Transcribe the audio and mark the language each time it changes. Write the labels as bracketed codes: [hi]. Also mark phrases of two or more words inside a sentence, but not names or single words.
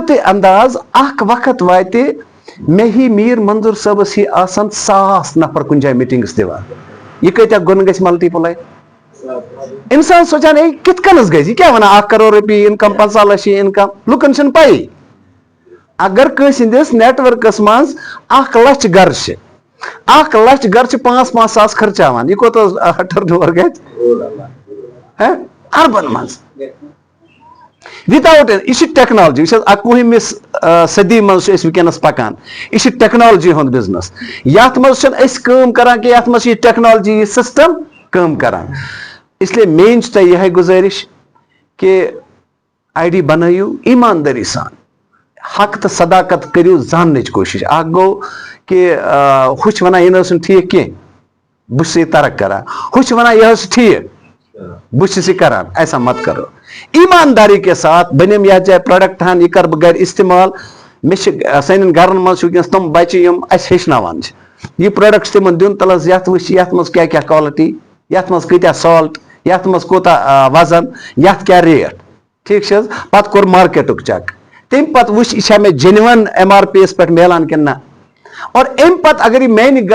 [ks] تُہۍ انداز اکھ وقت واتہِ مےٚ ہی میٖر منظوٗر صٲبس ہی آسن 1,000 نفر کُنہِ جایہِ میٖٹنگس دِوان یہ کۭتیاہ گۄن گژھِ ملٹی پلاے انسان سوچان ہے کت کنس گژھِ یہ کیا ونان ₹1 کروڑ انکم 50 لچھ انکم لکن چھنہٕ پایی اگر کٲنٛسہِ ہٕنٛدِس نیٹ ورکس منٛز 1 لچھ گر چھِ 1 لچھ گر چھِ 5-5 ساس خرچاوان یہ کوتاہ ٹرن اوور گژھِ اربن منٛز وداؤٹ یہ ٹیکنالوجی یہ 21مِس صدی منٛز أسۍ وٕنکیٚنس پکان یہ ٹیکنالوجی ہُنٛد بزنس یتھ منٛز چھنہٕ أسۍ کٲم کران کینٛہہ یتھ منٛز چھِ ٹیکنالوجی یہ سسٹم کٲم کران [ur] اس لیے [ks] میٲنۍ چھِ تۄہہِ یِہے گُزٲرِش کہ آئی ڈی بنٲیِو ایماندٲری سان حق تہٕ صداقت کٔرِو زاننٕچ کوٗشش اکھ گوٚو کہ ہُہ چھِ ونان یہِ نہ حظ چھُنہٕ ٹھیٖک کینٛہہ بہٕ چھُس یہِ ترک کران ہُہ چھِ ونان یہِ حظ چھُ ٹھیٖک بہٕ چھُس یہِ کران [ur] ایسا مت کرو ایمانداری کے ساتھ [ks] بہٕ نِمہٕ یتھ جایہِ پروڈکٹ ہن یہِ کرٕ بہٕ گرِ استعمال مےٚ چھِ سانٮ۪ن گرن منٛز چھِ وٕنکیٚنس تِم بچہِ یِم اَسہِ ہیٚچھناوان چھِ یہِ پروڈکٹ چھُ تِمن دیُن تل حظ یتھ وٕچھ یتھ منٛز کیاہ کیاہ کوالٹی یتھ منٛز کۭتیاہ سالٹ یتھ منٛز کوٗتاہ وزن یتھ کیاہ ریٹ ٹھیٖک چھِ حظ پتہٕ کوٚر مارکیٹُک چیک تمہِ پتہٕ وٕچھ یہِ چھا مےٚ جینون MRP یس پٮ۪ٹھ ملان کِنہٕ نہ اور امہِ پتہٕ اگر یہِ میانہِ